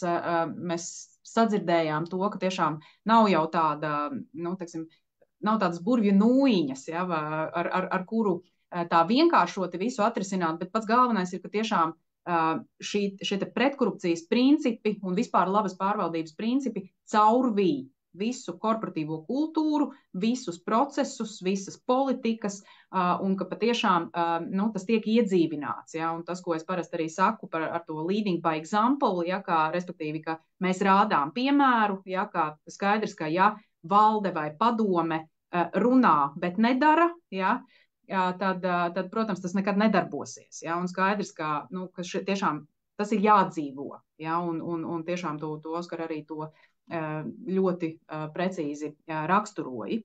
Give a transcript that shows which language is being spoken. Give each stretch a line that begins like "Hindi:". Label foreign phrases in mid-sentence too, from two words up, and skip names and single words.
Latvian: mēs sadzirdējām to, ka tiešām nav jau tāda, teiksim, nav tādas burvju nūjiņas, ja, ar kuru tā vienkāršoti visu atrisināt, bet pats galvenais ir, ka tiešām šie pretkorupcijas principi un vispār labas pārvaldības principi caurvīja visu korporatīvo kultūru, visus procesus, visas politikas, un ka patiešām tas tiek iedzīvināts. Ja, un tas, ko es parasti arī saku ar to
English: leading by example,
Latvian: ja, respektīvi, ka mēs rādām piemēru, ja, kā skaidrs, ka ja valde vai padome runā, bet nedara, ja, tad, protams, tas nekad nedarbosies. Ja, un skaidrs, ka tiešām tas ir jādzīvo. Ja, un tiešām to Oskar arī to ļoti precīzi raksturoji.